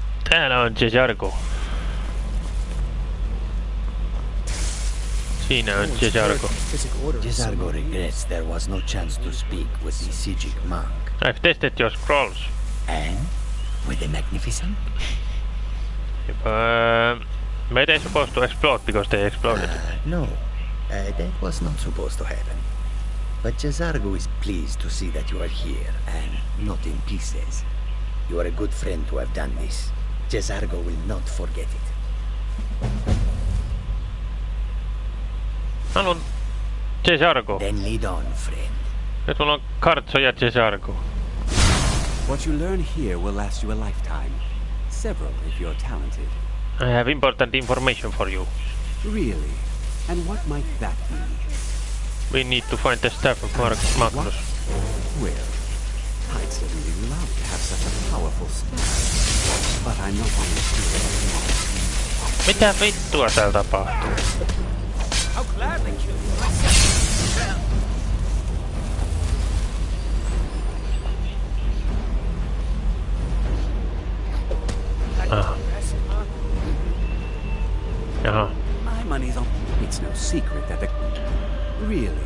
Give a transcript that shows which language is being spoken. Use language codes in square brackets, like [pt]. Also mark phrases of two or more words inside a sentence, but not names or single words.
[fi] Täällä on Cesargo. Siinä on Cesargo. [en] Cesargo regrets there was no chance to speak with the Sijic monk. I've tested your scrolls. And? Were they magnificent? Were they supposed to explode because they exploded? No, that was not supposed to happen. But Cesargo is pleased to see that you are here, and not in pieces. You are a good friend to have done this. Cesargo will not forget it. [fi] Haluan Cesargo. [en] Then lead on, friend. [fi] Nyt mulla on Kartso ja Cesargo. [en] What you learn here will last you a lifetime. Several, if you're talented. I have important information for you. Really? And what might that be? We need to find the staff of Magnus. Well, I'd certainly love to have such a powerful staff, but I'm not really sure. [fi] Mitä vittua täällä tapahtuu? [en] How gladly kill you. Aha. Jaha. My money's on. It's no secret that the... Really?